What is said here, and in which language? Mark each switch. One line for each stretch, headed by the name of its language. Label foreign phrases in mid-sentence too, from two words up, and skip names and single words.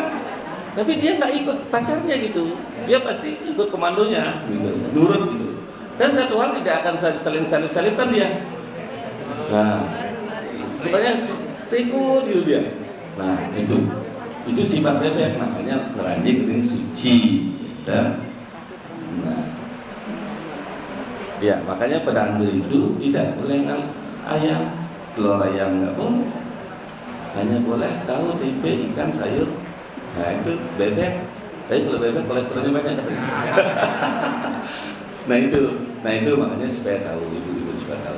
Indonesian: Tapi dia nggak ikut pacarnya gitu. Dia pasti ikut komandonya, gitu, nurut gitu. Dan satu hal tidak akan saling salip-salipkan dia. Nah, pokoknya ikut gitu dia. Nah, itu sifat bebek, makanya
Balinese: keranjing ring suci.
Indonesian: Dan ya, makanya pedandu itu tidak boleh ayam, telur ayam nggak boleh. Hanya boleh tahu, tempe, ikan, sayur. Nah itu bebek. Tapi kalau bebek kolesterolnya banyak. Nah itu makanya supaya tahu, ibu-ibu juga tahu.